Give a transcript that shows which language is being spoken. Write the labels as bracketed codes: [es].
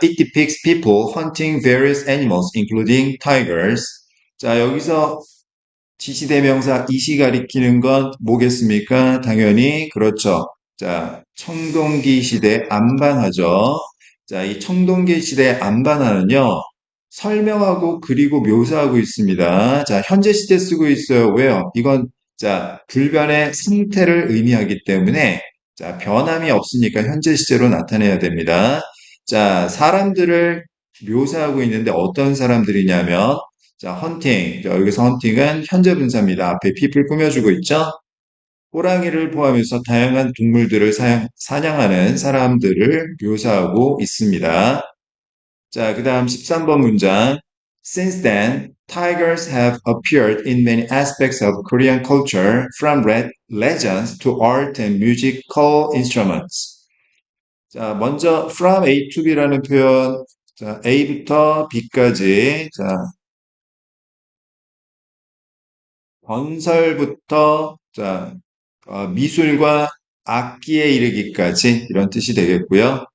[en] It depicts people hunting various animals, including tigers. [ko] 자, 여기서 지시대명사 이시 가리키는 건 뭐겠습니까? 당연히 그렇죠. 자, 청동기 시대 안반하죠. 자, 이 청동기 시대 안반하는요. 설명하고 그리고 묘사하고 있습니다. 자, 현재 시제 쓰고 있어요. 왜요? 이건 자, 불변의 상태를 의미하기 때문에 자, 변함이 없으니까 현재 시제로 나타내야 됩니다. 자, 사람들을 묘사하고 있는데 어떤 사람들이냐면 자, 헌팅. 자, 여기서 헌팅은 현재 분사입니다. 앞에 people 꾸며주고 있죠? 호랑이를 포함해서 다양한 동물들을 사냥하는 사람들을 묘사하고 있습니다. 자, 그 다음 13번 문장. [en] Since then, tigers have appeared in many aspects of Korean culture, from legends to art and musical instruments. [ko] 자, 먼저 from A to B라는 표현, 자, A부터 B까지, 자, 건설부터 자, 미술과 악기에 이르기까지 이런 뜻이 되겠고요.